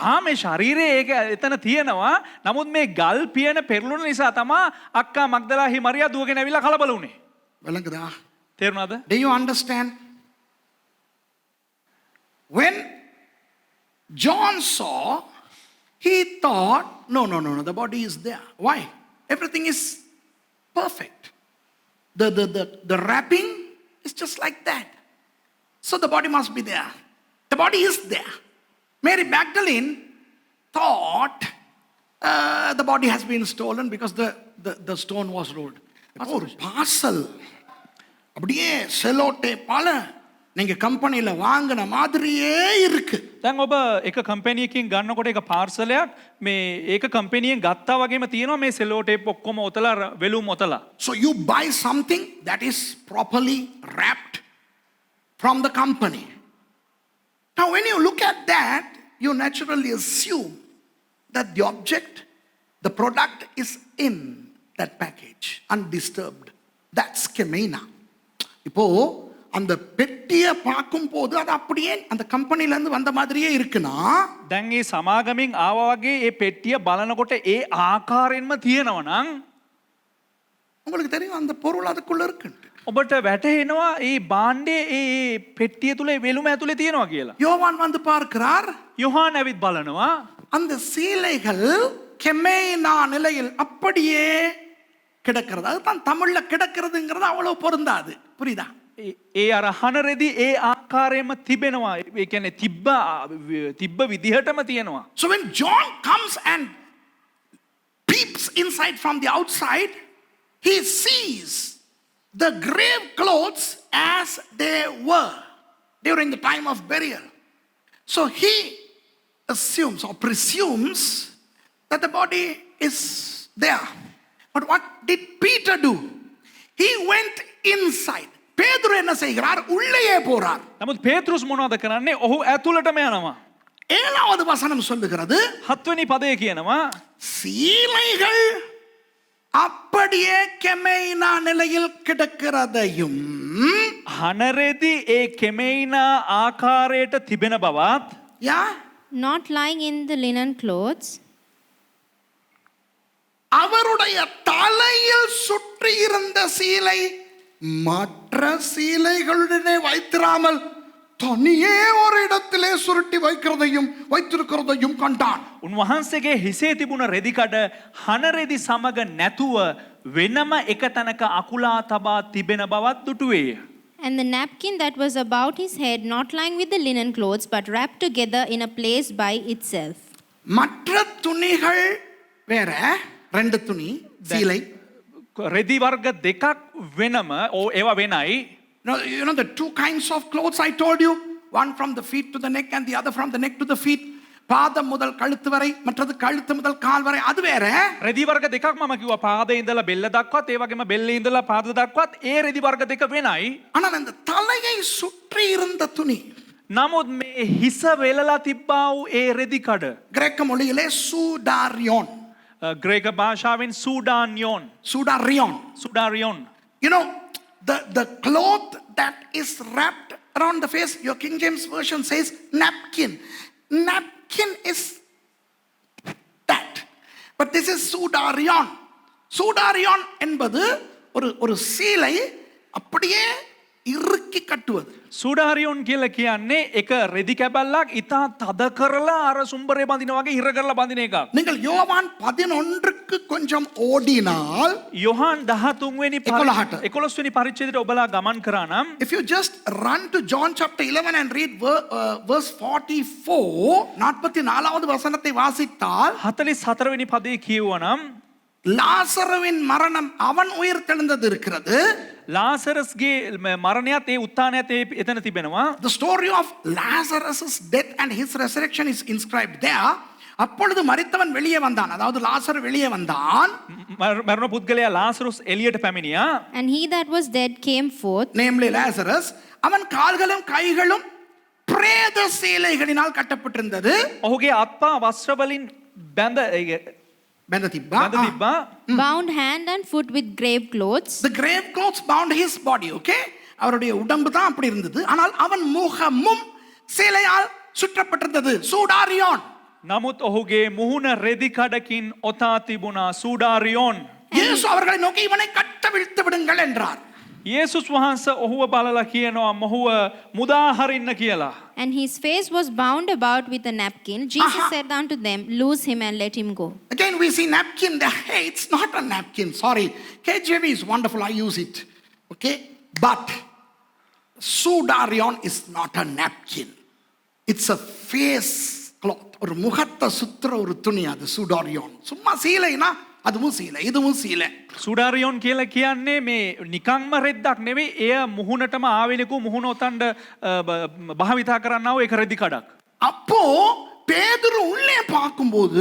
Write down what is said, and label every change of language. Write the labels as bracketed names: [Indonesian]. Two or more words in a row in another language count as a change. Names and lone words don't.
[Sinhala] මේ ශරීරය ඒක එතන තියෙනවා. නමුත් මේ ගල් පියන පෙරළුන නිසා තමයි අක්කා මග්දලාහි මරියා දුවගෙන ඇවිල්ලා කලබල වුණේ. [Tamil] விளங்குதா? [Sinhala] තේරුණාද? [English] Do you understand? When John saw, he thought, no, the body is there. Why? Everything is perfect. The wrapping is just like that. So the body must be there. The body is there. Mary Magdalene thought the body has been stolen because the stone was rolled. [Tamil] ஒரு பார்சல் அப்படியே [English] cello tape [Tamil] நீங்க கம்பெனியில வாங்கின மாதிரியே இருக்கு. [Sinhala] දැන් ඔබ එක කම්පැනියකින් ගන්නකොට එක පාර්සලයක් මේ ඒක කම්පැනියෙන් ගත්තා වගේම තියෙනවා මේ [English] cello tape [Sinhala] ඔක්කොම ඔතලා වෙලුම් ඔතලා. [English] So you buy something that is properly wrapped from the company. Now when you look at that, you naturally assume that the object, the product is in that package, undisturbed. That's Kemena. [Tamil] இப்போ அந்த பெட்டியை பார்க்கும் போது அது அப்படியே அந்த கம்பெனில இருந்து வந்த மாதிரியே இருக்குன்னா [Sinhala] දැන් මේ සමාගමෙන් ආවා වගේ ඒ පෙට්ටිය බලනකොට ඒ ආකාරයෙන්ම තියෙනවා නම් [Tamil] உங்களுக்கு தெரியும் அந்த பொருள் அதுக்குள்ள இருக்கு. [Sinhala] ඔබට වැටහෙනවා ඒ භාණ්ඩේ ඒ පෙට්ටිය තුල ඒ වෙලුම ඇතුලේ තියෙනවා කියලා. [Tamil] யோவான் வந்து பார்க்கிறார், [Sinhala] යොහාන් ඇවිත් බලනවා [Tamil] அந்த சீலைகள் கெமேனா நிலையில் அப்படியே கிடக்கிறது. அதுதான் தமிழ்ல கிடக்கிறதுங்கிறது அவ்வளவு பொருந்தாது. புரியுதா? [Sinhala] ඒ අර හනරෙදි ඒ ආකාරයෙන්ම තිබෙනවා. ඒ කියන්නේ තිබ්බ විදිහටම තියෙනවා. [English] So when John comes and peeps inside from the outside, he sees the grave clothes as they were during the time of burial. So he assumes or presumes that the body is there. But what did Peter do? He went inside. [Tamil] பேதுரு என்ன செய்கிறார்? உள்ளேயே போறார். [Sinhala] නමුත් පේතෘස් මොනවද කරන්නේ? ඔහු ඇතුළටම යනවා. [Tamil] 7வது வசனம் சொல்லுகிறது, [Sinhala] 7 වෙනි පදයේ කියනවා [Tamil] சீலைகள் அப்படியே கெமேனா நிலையில் கிடக்கிறதையும் [Sinhala] හනරෙදි ඒ කෙමෙයිනා ආකාරයට තිබෙන බවත් யா [English] Not lying in the linen clothes, [Tamil] அவருடைய தலையில் சுற்றி இருந்த சீலை மற்ற சீலைகளுடனே வைத்திராமல் தனியே ஒரு இடத்திலே சுருட்டி வைத்திருக்கிறதையும் கண்டான். [Sinhala] උන්වහන්සේගේ හිසේ තිබුණ රෙදිකඩ හනරෙදි සමග නැතුව වෙනම එක තැනක අකුලා තබා තිබෙන බවත් දුටුවේය. [English] and the napkin that was about his head, not lying with the linen clothes, but wrapped together in a place by itself. [Tamil] மற்ற துணிகள் வேற, 2 துணி சீலை. [Sinhala] රෙදි වර්ග දෙකක් වෙනම ඒවා වෙනයි. [English] You know the 2 kinds of clothes I told you, one from the feet to the neck and the other from the neck to the feet. [Tamil] பாதம் முதல் கழுத்து வரை, மற்றது கழுத்து முதல் கால் வரை, அது வேற. [Sinhala] රෙදි වර්ග දෙකක් මම කිව්වා. පාදේ ඉඳලා බෙල්ල දක්වාත් ඒ වගේම බෙල්ලේ ඉඳලා පාද දක්වාත් ඒ රෙදි වර්ග දෙක වෙනයි. [Tamil] ஆனால் அந்த தலையை சுற்றி இருந்த துணி, [Sinhala] නමුත් මේ හිස වෙලලා තිබ්බා වූ ඒ රෙදි කඩ [Tamil] கிரேக்க மொழியிலே சூடாரியோன். [Sinhala] ග්‍රේක භාෂාවෙන් [Tamil] சூடாரியோன். [Sinhala] සුඩාරියොන්. [English] You know, the cloth that is wrapped around the face, your King James version says napkin. Napkin is that. But this is சூடாரியோன். [Tamil] சூடாரியோன் என்பது ஒரு சீலை அப்படியே இறுக்கி கட்டுவது. [Sinhala] සුඩාරියොන් කියලා කියන්නේ එක රෙදි කැබල්ලක් ඉතා තද කරලා අර සුම්බරේ බඳින වගේ හිර කරලා බඳින එකක්. [Tamil] நீங்கள் யோவான் 11க்கு கொஞ்சம் ஓடினால், [Sinhala] යොහාන් 13 වෙනි 11 වෙනි පරිච්ඡේදයට ඔබලා ගමන් කරා නම් [English] if you just run to John chapter 11 and read verse 44, [Tamil] 44வது வசனத்தை வாசித்தால், [Sinhala] 44 වෙනි පදේ කියුවා නම් [Tamil] லாசருவின் மரணம் அவன் உயிர் தெழுந்தது இருக்கிறது. [Sinhala] ලාසරස්ගේ මරණයත් ඒ උත්ථානයත් එතන තිබෙනවා. [English] The story of Lazarus' death and his resurrection is inscribed there. [Tamil] அப்பொழுது மரித்தவன் வெளியே வந்தான், அதாவது லாசர் வெளியே வந்தான். [Sinhala] මරණ පුද්ගලයා ලාසරුස් එළියට පැමිණියා. [English] And he that was dead came forth, namely Lazarus. [Tamil] அவன் கால்களும் கைகளும் பிரேத சீலைகளினால் கட்டப்பட்டிருந்தது. [Sinhala] ඔහුගේ අත්පා වස්ත්‍ර වලින් බැඳ තිබ්බා. [English] bound hand and foot with grave clothes. The grave clothes bound his body, okay? [Tamil] அவருடைய உடம்பு தான் அப்படி இருந்தது. ஆனால் அவன் முகமும் சீலையால் சுற்றப்பட்டிருந்தது. சூடாரியோன். [Sinhala] නමුත් ඔහුගේ මුහුණ රෙදි කඩකින් ඔතා තිබුණා. සූඩාරියොන්. [Tamil] இயேசு அவர்களை நோக்கி இவனை கட்டவிழ்த்து விடுங்கள் என்றார். [Sinhala] යේසුස් වහන්සේ ඔහුව බලලා කියනවා මොහුව මුදා හරින්න කියලා. [English] And his face was bound about with a napkin. Jesus said unto them, loose him and let him go. Again we see napkin there. Hey, it's not a napkin. Sorry. KJV is wonderful. I use it. Okay? But Sudarion is not a napkin. It's a face cloth. [Tamil] ஒரு முகத்தை சுத்துற ஒரு துணி அது சூடாரியோன். சும்மா சீலைனா அதுவும் சீலை, இதுவும் சீலை. [Sinhala] සුඩාරියොන් කියලා කියන්නේ මේ නිකම්ම රෙද්දක් නෙවෙයි. එය මුහුණටම ආවෙලෙකු මුහුණ ඔතන්න භාවිතා කරන්නා වූ එක රෙදි කඩක්. [Tamil] அப்போ பேதுரு உள்ளே பார்க்கும்போது